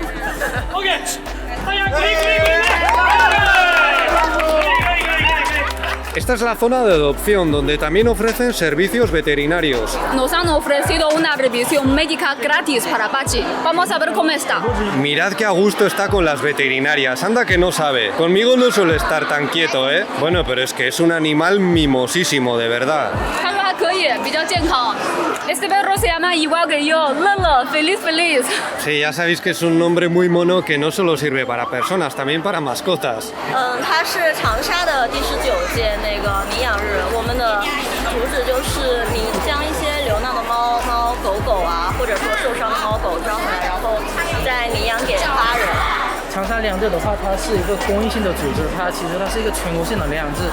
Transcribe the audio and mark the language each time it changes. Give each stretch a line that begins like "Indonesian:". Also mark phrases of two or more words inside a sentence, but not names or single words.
Spanish: Esta es la zona de adopción, donde también ofrecen servicios veterinarios. Nos han ofrecido una revisión médica gratis para Pachi. Vamos a ver cómo está. Mirad qué a gusto está con las veterinarias, anda que no sabe. Conmigo no suele estar tan quieto, ¿eh? Bueno, pero es que es un animal mimosísimo, de verdad.
Chinese: 可以，比较健康。
Spanish: Este perro se llama igual que yo, Lele, feliz feliz。 Sí, ya sabéis que es un nombre muy mono que no solo sirve para personas, también para mascotas.
Chinese: 它是长沙的第19届那个民养日，我们的主旨就是将一些流浪的猫狗狗啊，或者说受伤的猫狗抓回来，然后再领养给他人。长沙领养制的话，它是一个公益性的组织，它是一个全国性的领养制。